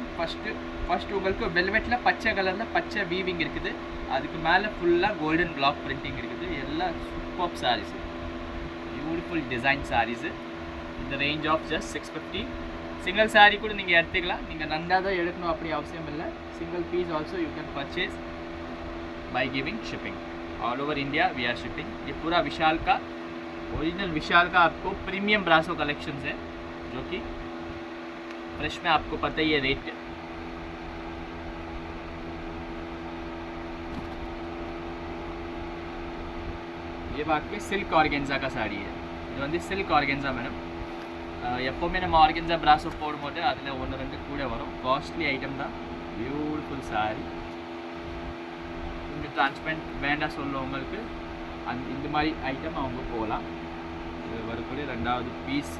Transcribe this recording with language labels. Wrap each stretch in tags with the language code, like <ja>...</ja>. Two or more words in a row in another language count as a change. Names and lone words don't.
<ta>ஃபஸ்ட்டு உங்களுக்கு வெல்வெட்டில் பச்சை கலரில் பச்சை வீவிங் இருக்குது, அதுக்கு மேலே ஃபுல்லாக</ta> <en>golden black printing</en> <ta>இருக்குது. எல்லாம் சூப்பர் சாரீஸு,</ta> <en>beautiful design sarees.</en> <ta>இந்த</ta> <en>range of just</en> <ta>650.</ta> <en>single saree</en> <ta>கூட நீங்கள் எடுத்துக்கலாம், நீங்கள் நன்றாக தான் எடுக்கணும் அப்படி அவசியம் இல்லை.</ta> <en>single piece also you can purchase by giving shipping all over India. we are shipping.</en> <hi>ये पूरा विशाल का ओरिजिनल विशाल का आपको प्रीमियम ब्रासो कलेक्शंस है, जो कि फ्रेश में आपको पता ही है रेट. ये आपके</hi> <en>silk organza</en> <hi>का साड़ी है.</hi> <ta>இது வந்து</ta> <en>silk organza</en> <ta>மேடம். எப்போவுமே நம்ம</ta> <en>organza brasso</en> <ta>போடும்போது அதில் 1-2 கூட வரும்.</ta> <en>costly item</en> <ta>தான்.</ta> <en>beautiful saree.</en> <ta>இந்த டிரான்ஸ்பரண்ட் வேண்டாம் சொல்லுவவங்களுக்கு இந்த மாதிரி ஐட்டம் அவங்க போகலாம். இது வரக்கூடிய 2வது பீஸு.</ta>